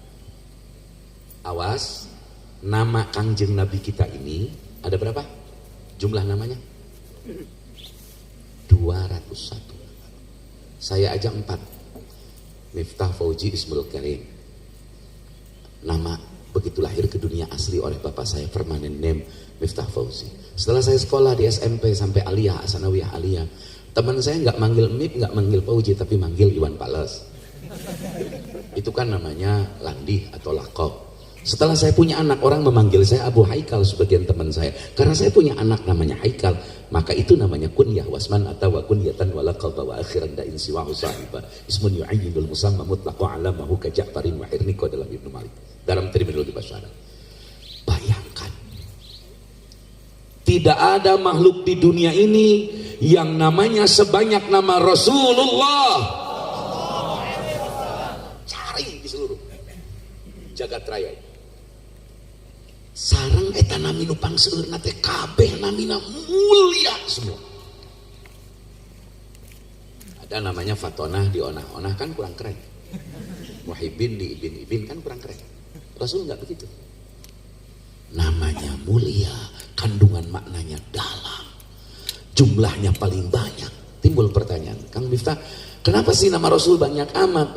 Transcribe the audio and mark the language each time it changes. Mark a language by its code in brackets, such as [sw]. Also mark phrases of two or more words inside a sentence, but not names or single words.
[id] Awas, nama kanjeng Nabi kita ini ada berapa? Jumlah namanya? 201. Saya aja 4. Miftah Fauzi Ismul Karim. Nama begitu lahir ke dunia asli oleh bapak saya, [en] permanent name [id] Miftah Fauzi. Setelah saya sekolah di SMP sampai Aliyah, Asanawiyah Aliyah, teman saya nggak manggil Mip, nggak manggil Fauzi, tapi manggil Iwan Pales. Itu kan namanya landih atau lakob. Setelah saya punya anak, orang memanggil saya Abu Haikal, sebagian teman saya. Karena saya punya anak namanya Haikal, maka itu namanya [ar] كنية واسما atau وكنية ولقبا وأخرن ذا إن سواه صحبا. اسم يعين المسمى مطلقا علمه كجعفر وخرنقا dalam Ibnu Malik. [id] Dalam terminologi bahasa Arab. Bayangkan, tidak ada makhluk di dunia ini yang namanya sebanyak nama Rasulullah. Cari di seluruh jagat raya. [su] Sarang eta nami nu pangseurna teh kabeh namina [id] mulia semua. Ada namanya Fatonah di onah-onah kan kurang keren. Muhibin di ibin-ibin kan kurang keren. Rasul enggak begitu. Namanya mulia, kandungan maknanya dalam. Jumlahnya paling banyak. Timbul pertanyaan, Kang Miftah, kenapa sih nama Rasul banyak amat?